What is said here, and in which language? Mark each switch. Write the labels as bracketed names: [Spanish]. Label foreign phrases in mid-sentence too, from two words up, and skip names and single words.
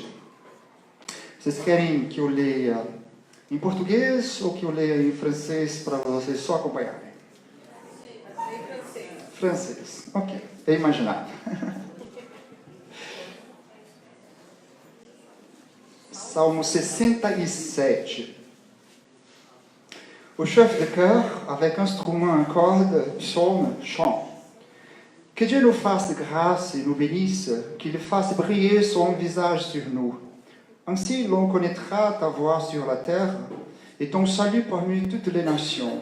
[Portuguese] Vocês querem que eu leia em português ou que eu leia em francês para vocês só acompanharem? Francês. Ok, é imaginável. Salmo 67. [French] Au chef de chœur, avec instrument à cordes, psaume, chant. Que Dieu nous fasse grâce et nous bénisse, qu'il fasse briller son visage sur nous. Ainsi l'on connaîtra ta voix sur la terre et ton salut parmi toutes les nations.